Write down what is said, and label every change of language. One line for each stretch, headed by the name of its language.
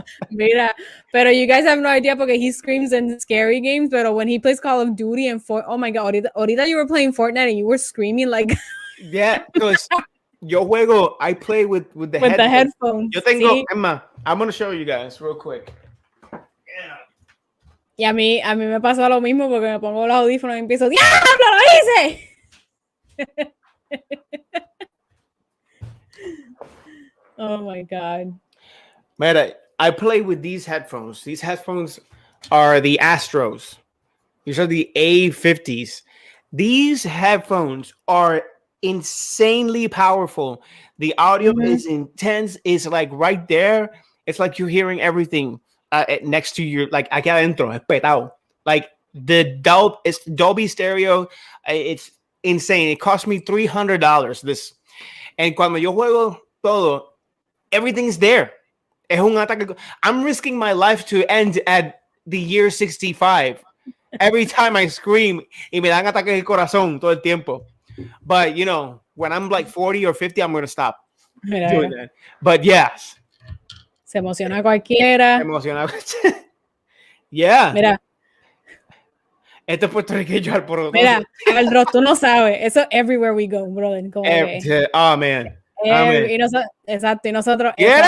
Spanish: Mira, pero
English: you guys have no idea
Spanish: porque
English: he screams in scary games, but when he plays Call of Duty and oh my god,
Spanish: ahorita
English: you were playing Fortnite and you were screaming like yeah, because
Spanish: yo juego,
English: I play with the headphones.
Spanish: Yo tengo,
English: Emma, I'm gonna show you guys real quick.
Spanish: Y a mí me pasó lo mismo porque me pongo los audífonos y empiezo, ¡diablo, lo hice!
English: Oh my God.
Spanish: Mira,
English: I play with these headphones. These headphones are the Astros. These are the A50s. These headphones are insanely powerful. The audio is intense. It's like right there. It's like you're hearing everything. Next to your, like,
Spanish: aquí adentro, espetado.
English: Like, the Dolby stereo, it's insane. It cost me $300, this. And
Spanish: cuando yo juego todo,
English: everything's there.
Spanish: Es un ataque.
English: I'm risking my life to end at the year 65. Every time I scream,
Spanish: y me dan ataques de corazón todo el tiempo.
English: But, when I'm like 40 or 50, I'm going to stop doing that. But yes.
Spanish: Se emociona cualquiera.
English: Yeah.
Spanish: Mira, Este puertorriqueño alborotoso. mira, Aldro, tú no sabes. Eso
English: everywhere we go, brother.
Spanish: Como que,
English: Oh, man. Amen.
Spanish: exacto, y nosotros ¡Quiere